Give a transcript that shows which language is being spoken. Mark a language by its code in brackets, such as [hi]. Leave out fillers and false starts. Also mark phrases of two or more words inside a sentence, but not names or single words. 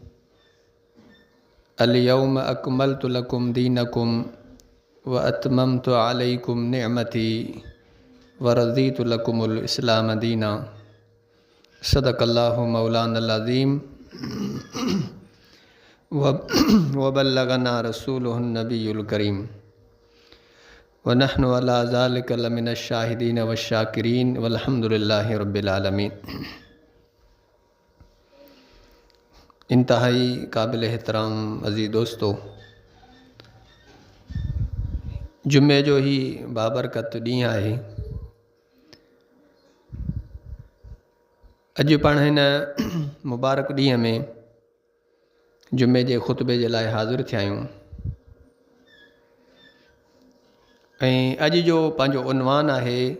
[ar] اليوم أكملت لكم دينكم وأتممت عليكم نعمتي ورضيت لكم الإسلام دينا صدق الله مولانا العظيم وبلغنا رسوله النبي الكريم ونحن على ذلك لمن الشاهدين وشاكرين والحمد لله رب العالمين. [sd] इंतहाई काबिल एहतराम अज़ीज़ दोस्तों, जुम्मे जो ही बाबरकत ॾींहुं आहे। अॼु पाण हिन मुबारक ॾींहं में जुम्मे जे ख़ुतबे जे लाइ हाज़िर थिया आहियूं ऐं अॼु जो पंहिंजो उनवान आहे।